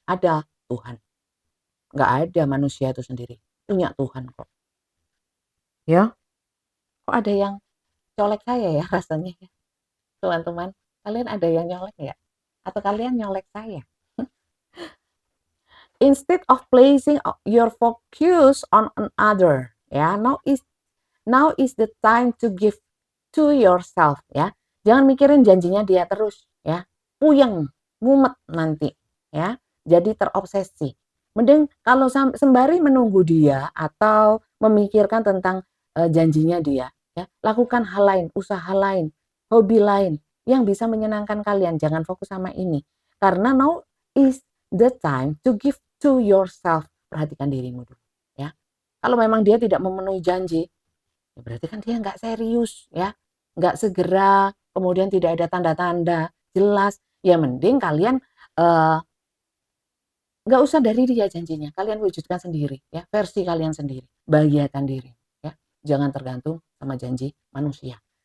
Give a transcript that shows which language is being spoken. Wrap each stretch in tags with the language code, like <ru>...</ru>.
<id>Ada Tuhan, nggak ada manusia itu sendiri. Punya Tuhan kok. Ya, kok ada yang colek saya ya rasanya ya, teman-teman. Kalian ada yang nyolek ya? Atau kalian nyolek saya?</id> <en>Instead of placing your focus on another, ya, now is the time to give to yourself ya.</en> <id>Jangan mikirin janjinya dia terus ya. Puyeng, mumet nanti ya. Jadi terobsesi. Mending kalau sembari menunggu dia atau memikirkan tentang janjinya dia ya, lakukan hal lain, usaha lain, hobi lain yang bisa menyenangkan kalian. Jangan fokus sama ini. Karena</id> <en>now is the time to give to yourself.</en> <id>Perhatikan dirimu dulu ya. Kalau memang dia tidak memenuhi janji, ya berarti kan dia nggak serius ya, nggak segera, kemudian tidak ada tanda-tanda jelas. Ya mending kalian nggak usah dari dia janjinya, kalian wujudkan sendiri ya, versi kalian sendiri, bahagiakan diri ya, jangan tergantung sama janji manusia.</id>